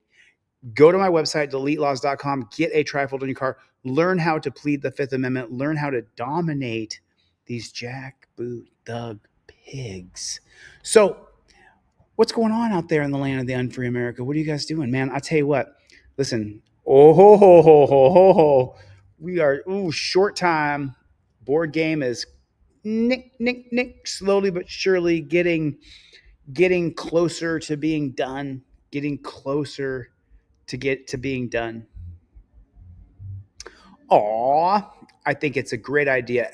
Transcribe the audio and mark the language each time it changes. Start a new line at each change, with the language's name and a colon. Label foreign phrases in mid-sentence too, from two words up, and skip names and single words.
English: Go to my website, deletelaws.com. Get a trifold in your car. Learn how to plead the Fifth Amendment. Learn how to dominate these jackboot thug pigs. So, what's going on out there in the land of the unfree America? What are you guys doing, man? I tell you what, listen, Oh, ho, ho, ho, ho, ho, ho. We are, short time. Board game is slowly but surely getting closer to being done, getting closer to being done. Aw, I think it's a great idea.